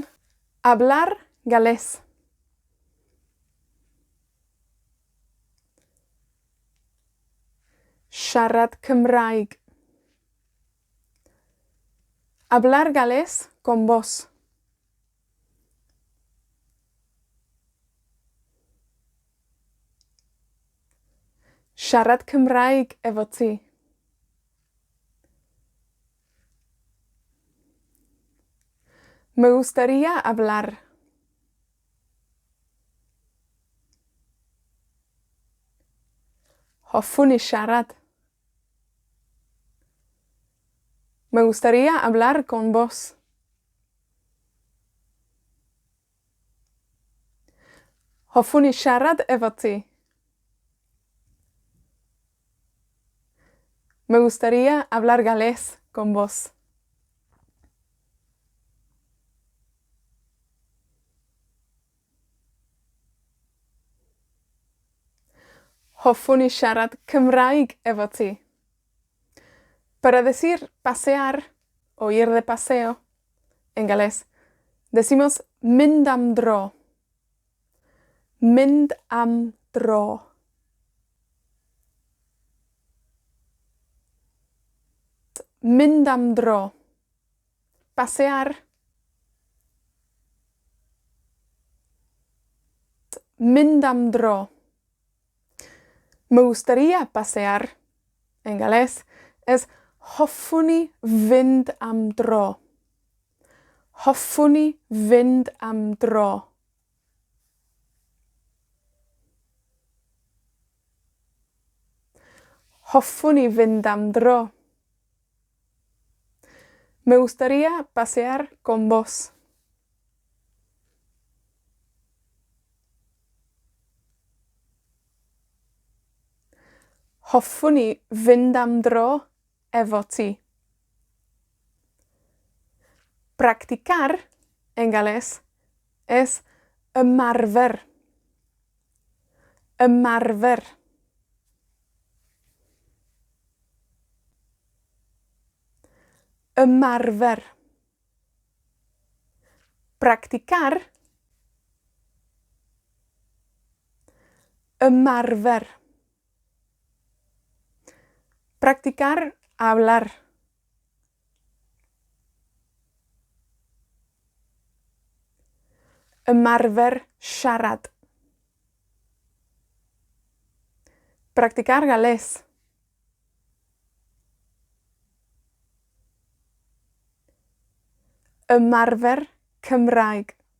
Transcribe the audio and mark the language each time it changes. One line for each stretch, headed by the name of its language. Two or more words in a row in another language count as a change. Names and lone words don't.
Spanish: Hablar galés.
Welsh: Siarad Cymraeg.
Spanish: Hablar galés con vos.
Welsh: Siarad Cymraeg efo ti.
Spanish: Me gustaría hablar.
Welsh: Hoffwn i siarad.
Spanish: Me gustaría hablar con vos.
Welsh: Hoffwn i siarad efo ti.
Spanish: Me gustaría hablar galés con vos.
Welsh: Hoffwn i siarad Cymraeg efo ti.
Spanish: Para decir pasear o ir de paseo en galés, decimos
Welsh: mynd am dro. Mynd am dro. Mynd am dro. Pasear. Mynd am dro.
Spanish: Me gustaría pasear en galés es
Welsh: hoffwn i fynd am dro. Hoffwn i fynd am dro. Hoffwn i fynd am dro.
Spanish: Me gustaría pasear con vos.
Welsh: Hoffwn i fynd am dro efo ti.
Spanish: Practicar en galés es ymarfer.
Welsh: Ymarfer. Ymarfer.
Spanish: Practicar. Ymarfer. Practicar hablar.
Welsh: Ymarfer siarad.
Spanish: Practicar galés.
Welsh: Ymarfer Cymraeg.